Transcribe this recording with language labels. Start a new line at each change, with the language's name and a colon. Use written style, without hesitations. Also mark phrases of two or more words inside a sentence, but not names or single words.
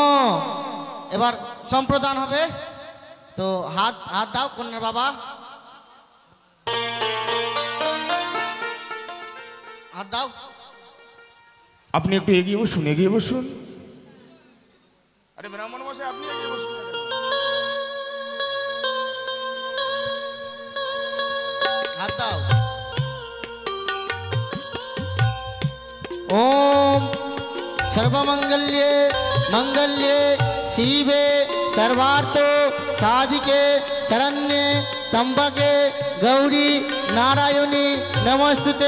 Bangla: এবার সম্প্রদান হবে, তো হাত দাও কন্যার বাবা, হাত দাও। আপনি একটু এগিয়ে বসুন, এগিয়ে বসুন। আরে ব্রাহ্মণ মশাই আপনি এগিয়ে বসুন। হাত দাও।
Sanskrit: ओम सर्वमंगल्ये मंगल्ये शिवे सर्वार्थ साधिके शरण्ये त्र्यंबके गौरी नारायणी नमस्तुते।